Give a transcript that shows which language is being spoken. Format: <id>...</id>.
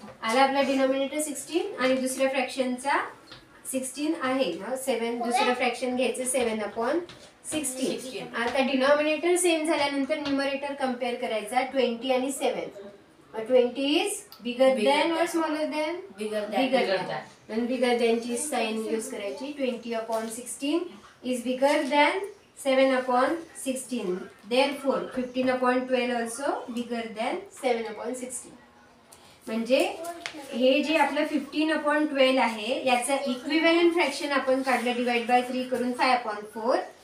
<mr>आला आपला डिनॉमिनेटर 16 आणि दुसऱ्या फ्रॅक्शनचा 16 आहे ना. 7 दुसरं फ्रॅक्शन घ्यायचं 7/16. आता डिनॉमिनेटर सेम झाल्यानंतर न्यूमरेटर कम्पेअर करायचा 20 आणि 7.</mr> <en>20 is bigger than or smaller than, bigger than.</en> <mr>बिगर दॅनची साइन यूज करायची.</mr> <en>20/16 is bigger than 7/16. Therefore 15/12 also bigger than 7/16.</en> <mr>म्हणजे हे जे आपलं 15/12 आहे याचं इक्विव्हॅलंट फ्रॅक्शन आपण काढलं डिवाइड बाय 3 करून 5/4.</mr>